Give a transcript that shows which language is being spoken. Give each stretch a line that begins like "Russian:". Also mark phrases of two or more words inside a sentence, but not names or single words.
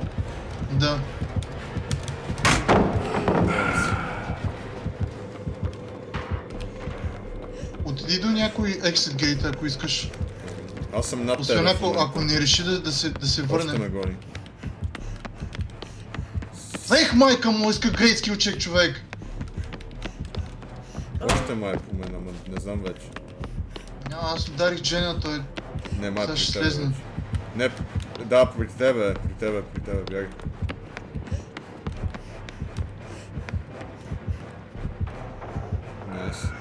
Bulgarian: Да. Отиди до някой
English: exit gate,
Bulgarian: ако искаш. Аз съм над Освен тебе. в момента. ако не реши да се Още върне. ме гони. Ех, майка му, иска
English: great skill check,
Bulgarian: човек! Още май по мен, ама не знам вече. Няма, аз ударих Джена, той... Не, май Сега при ще тебе слезне. вече. Не, да, при тебе, бягай. Найс.